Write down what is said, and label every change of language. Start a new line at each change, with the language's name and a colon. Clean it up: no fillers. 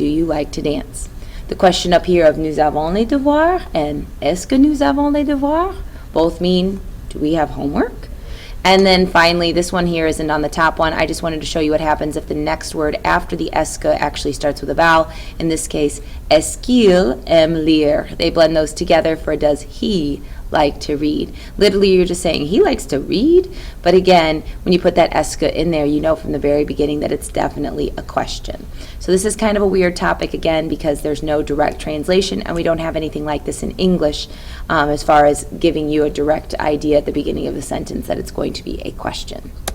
English: Do you like to dance? The question up here of
French: nous avons les devoirs
English: and
French: est-ce que nous avons les devoirs,
English: both mean do we have homework? And then finally, this one here isn't on the top one. I just wanted to show you what happens if the next word after the est-ce actually starts with a vowel. In this case,
French: est-ce qu'il aime lire?
English: They blend those together for does he like to read? Literally, you're just saying he likes to read. But again, when you put that est-ce in there, you know from the very beginning that it's definitely a question. So this is kind of a weird topic again because there's no direct translation and we don't have anything like this in English as far as giving you a direct idea at the beginning of the sentence that it's going to be a question.